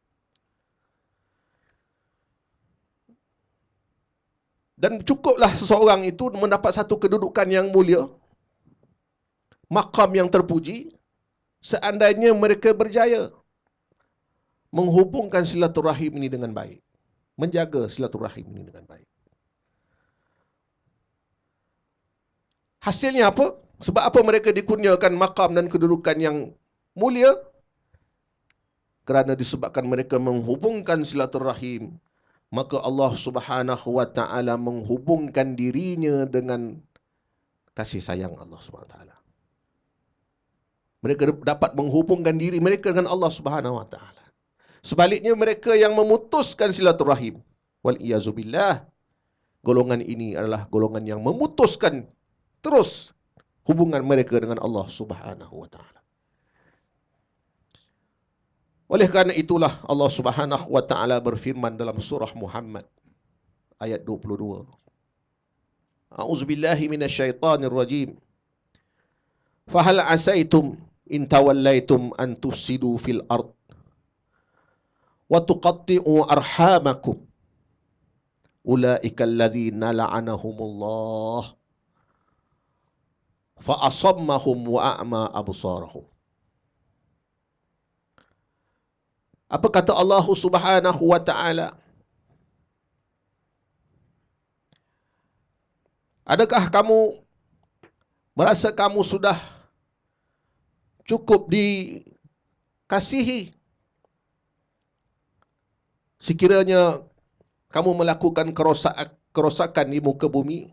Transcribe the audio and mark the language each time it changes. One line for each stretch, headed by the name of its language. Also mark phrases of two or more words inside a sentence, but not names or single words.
Malay: Dan cukuplah seseorang itu mendapat satu kedudukan yang mulia, maqam yang terpuji, seandainya mereka berjaya menghubungkan silaturahim ini dengan baik, menjaga silaturahim ini dengan baik. Hasilnya apa? Sebab apa mereka dikurniakan maqam dan kedudukan yang mulia? Kerana disebabkan mereka menghubungkan silaturahim, maka
Arabic: الله سبحانه وتعالى
Malay: menghubungkan dirinya dengan kasih sayang
Arabic: الله سبحانه وتعالى.
Malay: Mereka dapat menghubungkan diri mereka dengan
Arabic: الله سبحانه وتعالى.
Malay: Sebaliknya mereka yang memutuskan silaturahim,
Arabic: والعياذ بالله,
Malay: golongan ini adalah golongan yang memutuskan terus hubungan mereka dengan
Arabic: الله سبحانه وتعالى.
Malay: Oleh kerana itulah
Arabic: الله سبحانه وتعالى
Malay: berfirman dalam surah Muhammad ayat 22.
Arabic: أعوذ بالله من الشيطان الرجيم. فهل عسيتم إن توليتم أن تفسدوا في الأرض وتقطعوا أرحامكم أولئك الذين لعنهم الله فأصمهم وأعمى أبصارهم.
Malay: Apa kata
Arabic: الله سبحانه وتعالى?
Malay: Adakah kamu merasa kamu sudah cukup dikasihi sekiranya kamu melakukan kerosakan di muka bumi?